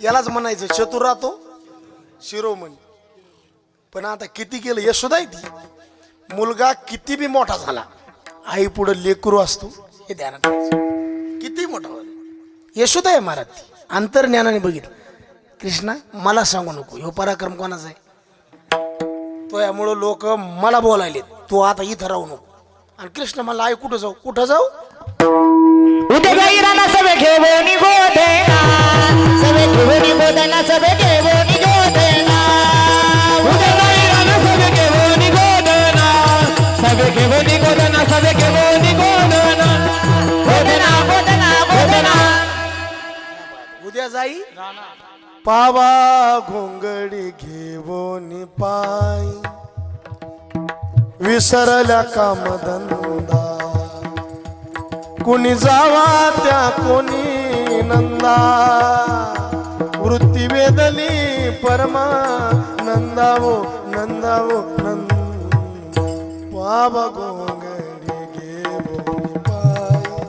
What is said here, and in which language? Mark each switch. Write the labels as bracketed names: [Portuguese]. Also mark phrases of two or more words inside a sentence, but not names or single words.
[Marathi] यालाच म्हणायचं चतुर राहतो शिरोमणी. पण आता किती केलं यशोदा ती मुलगा किती बी मोठा झाला आई पुढे लेकरू असतो हे ध्यानात ठेवायचं. किती मोठा होईल यशोदा आहे महाराज ती अंतर्ज्ञानाने बघितलं. कृष्णा मला सांगू नको ह्यो पराक्रम कोणाचा आहे तो, यामुळं लोक मला बोलायले तू आता इथं राहू नको. आणि कृष्ण मला आई कुठं जाऊ कुठं जाऊ उद्या जाई राणा सभे घेऊन गोदेना सभे घेऊन गोदेना सभे घेऊन गोदेना उद्या जाई राणा सभे घेऊन गोदेना सभे घेऊन गोदेना सभे घेऊन गोदेना गोदेना गोदेना गोदेना उद्या जाई पावा घोंगडी घेऊन पाय विसरल्या कामधंदा कोणी जावा त्या कोणी नंदा वृत्ती वेदली परमा नंदावो नंदावो नंद पावा घोंगडी घेऊन पाय.